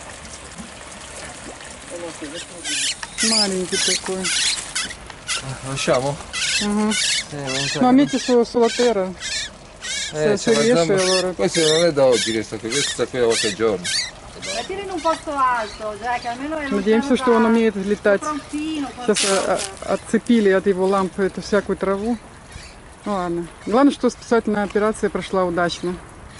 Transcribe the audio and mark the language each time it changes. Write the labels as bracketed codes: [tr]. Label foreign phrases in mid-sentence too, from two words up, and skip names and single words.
[it] Non so, adesso [ru] Маленький такой. [it] lasciamo? [ru] Ага. [it] Non so. Ma metti sulla terra. Se c'è la riesce zampa- allora. Questo non è da oggi che sta qui, questo sta qui da qualche giorno. Mettilo in un posto alto, Jack, almeno è [ru] Надеемся, что он умеет летать. [it] Frontino, [ru] Сейчас отцепили от его лампы эту всякую траву. Ну ладно. Главное, что спасательная операция прошла удачно.